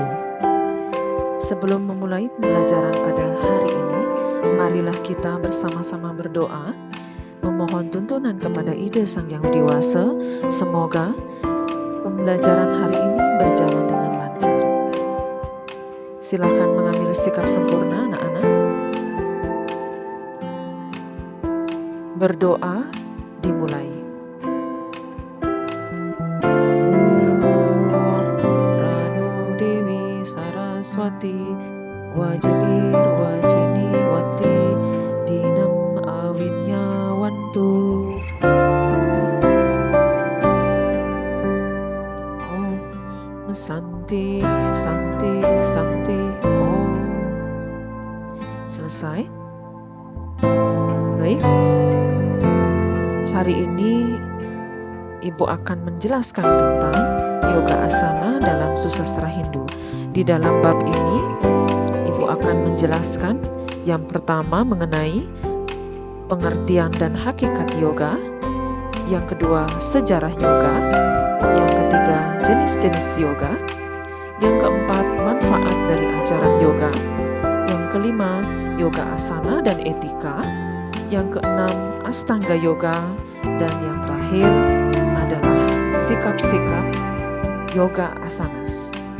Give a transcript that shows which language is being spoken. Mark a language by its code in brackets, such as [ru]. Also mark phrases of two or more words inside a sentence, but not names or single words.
[id] Sebelum memulai pembelajaran pada hari ini, marilah kita bersama-sama berdoa, memohon tuntunan kepada Ide Sang Yang Widi-Wasa. Semoga pembelajaran hari ini berjalan dengan lancar. Silakan mengambil sikap sempurna, anak-anak. Berdoa dimulai. Radu Dewi Saraswati Wajibir Wajini Wati Dinam Awinyawantu. [sa] Om Santi Santi Santi Om. [id] Selesai? Baik. Hari ini Ibu akan menjelaskan tentang yoga asana dalam susastra Hindu. Di dalam bab ini, Ibu akan menjelaskan yang pertama mengenai pengertian dan hakikat yoga, yang kedua sejarah yoga, yang ketiga jenis-jenis yoga, yang keempat manfaat dari ajaran yoga, yang kelima yoga asana dan etika, yang keenam Astanga Yoga, dan yang terakhir adalah sikap-sikap yoga asanas.